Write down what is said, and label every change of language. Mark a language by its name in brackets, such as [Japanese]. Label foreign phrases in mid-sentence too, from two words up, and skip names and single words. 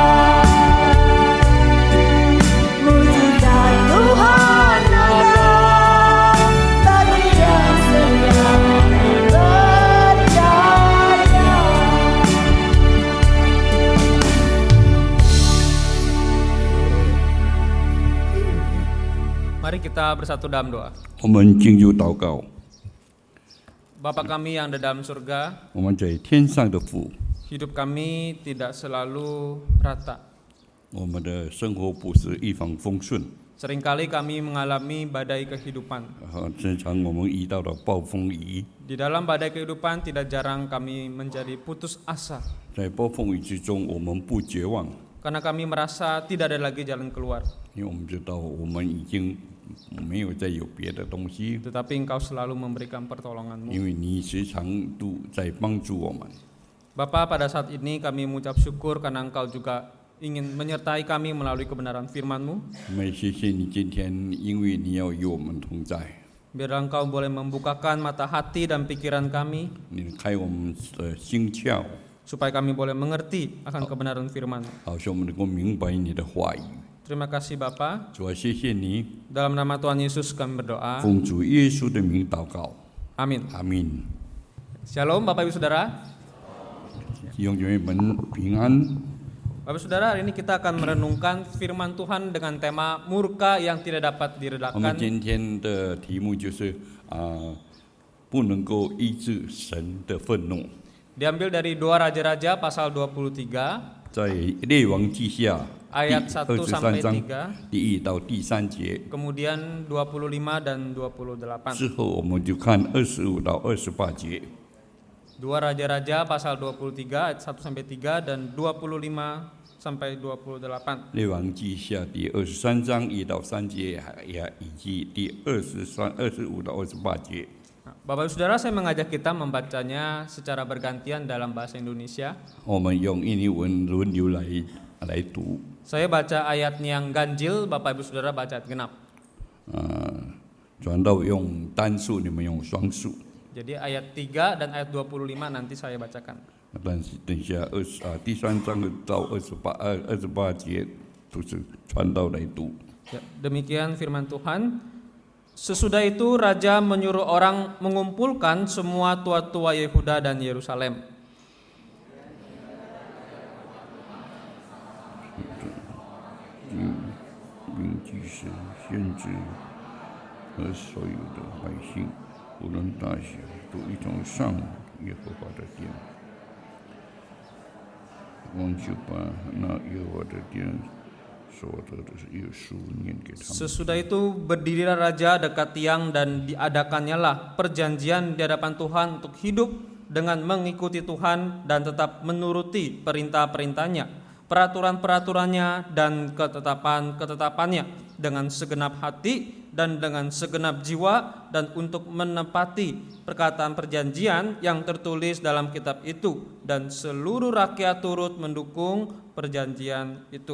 [Indonesian] Mujizat Tuhan ada bagi yang setia dan percaya. Mari kita bersatu dalam doa. [Chinese] 我们进入祷告， [Indonesian] Bapa kami yang ada dalam surga, [Chinese] 我们在天上的父， [Indonesian] hidup kami tidak selalu rata. [Chinese] 我们的生活不是一帆风顺， [Indonesian] Seringkali kami mengalami badai kehidupan. [Chinese] 经常我们遇到了暴风雨， [Indonesian] Di dalam badai kehidupan tidak jarang kami menjadi putus asa [Chinese] 在暴风雨之中，我们不绝望， [Indonesian] karena kami merasa tidak ada lagi jalan keluar. [Chinese] 因为我们知道我们已经没有再有别的东西， [Indonesian] Tetapi Engkau selalu memberikan pertolongan-Mu. [Chinese] 因为你时常都在帮助我们。 [Indonesian] Bapa, pada saat ini kami mengucap syukur karena Engkau juga ingin menyertai kami melalui kebenaran firman-Mu. [Chinese] 我们谢谢你今天，因为你要与我们同在， [Indonesian] Biarlah Engkau boleh membukakan mata hati dan pikiran kami, [Chinese] 你开我们的心窍， [Indonesian] supaya kami boleh mengerti akan kebenaran firman. [Chinese] 好使我们能够明白你的话语。 [Indonesian] Terima kasih Bapa. [Chinese] 主啊，谢谢你， [Indonesian] Dalam nama Tuhan Yesus kami berdoa. [Chinese] 奉主耶稣的名祷告， [Indonesian] Amin. [Chinese] 阿门。 [Indonesian] Shalom Bapak Ibu Saudara. [Chinese] 弟兄姐妹们平安。 [Indonesian] Bapak Saudara, hari ini kita akan merenungkan firman Tuhan dengan tema murka yang tidak dapat [Chinese] 我们 [Indonesian] diredakan. [Chinese] 今天的题目就是不能够医治神的愤怒。 [Indonesian] Diambil dari 2 Raja-Raja pasal 23 [Chinese] 在列王记下 [Indonesian] ayat 1 sampai [Chinese] 23章 [Indonesian] 3, [Chinese] 第1到第3节 [Indonesian] kemudian 25 dan 28. [Chinese] 之后，我们就看25到28节。 [Indonesian] 2 Raja-Raja pasal 23 ayat 1 sampai 3 dan 25 sampai 28. [Chinese] 列王记下第23章1到3节，以及第25到28节。 [Indonesian] Nah, Bapak Ibu Saudara, saya mengajak kita membacanya secara bergantian dalam bahasa Indonesia. [Chinese] 我们用印尼文轮流来读。 [Indonesian] Saya baca ayat yang ganjil, Bapak Ibu Saudara baca ayat genap. [Chinese] 传道用单数，你们用双数。 [Indonesian] Jadi ayat 3 dan ayat 25 nanti saya bacakan. [Chinese] 但是等一下第3章到28节都是传道来读。 [Indonesian] Ya, demikian firman Tuhan. Sesudah itu raja menyuruh orang mengumpulkan semua tua-tua Yehuda dan Yerusalem. [Chinese] 并祭司、先知和所有的百姓，无论大小，都一同上耶和华的殿。王就把那耶和华的殿所得的约书念给他们。 [Indonesian] Sesudah itu berdirilah raja dekat tiang dan diadakannya lah perjanjian di hadapan Tuhan untuk hidup dengan mengikuti Tuhan dan tetap menuruti perintah-perintahnya, peraturan-peraturannya dan ketetapan-ketetapannya dengan segenap hati dan dengan segenap jiwa, dan untuk menepati perkataan perjanjian yang tertulis dalam kitab itu, dan seluruh rakyat turut mendukung perjanjian itu.